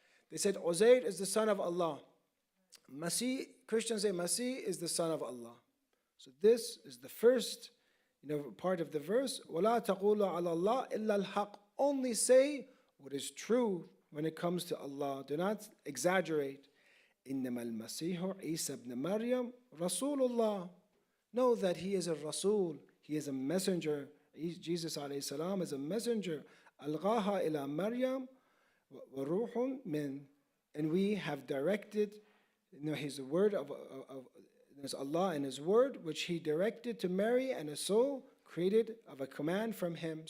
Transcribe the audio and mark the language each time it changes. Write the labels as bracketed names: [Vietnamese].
[English] They said Uzair is the son of Allah. Masih, Christians say Masih is the son of Allah. So this is the first, part of the verse. [Arabic] وَلَا تَقُولُوا عَلَى اللَّهِ إِلَّا الْحَقِّ. [English] Only say what is true when it comes to Allah. Do not exaggerate. [Arabic] إِنَّمَا الْمَسِيحُ عِيسَى ibn Maryam رَسُولُ اللَّهِ. [English] Know that he is a Rasul, he is a messenger. Jesus alayhi salam is a messenger. [Arabic] أَلْغَاهَا إِلَى مَرْيَمْ وَرُوحٌ مِّنْ. [English] And we have directed, his word of there's Allah and his word, which he directed to Mary, and a soul created of a command from him.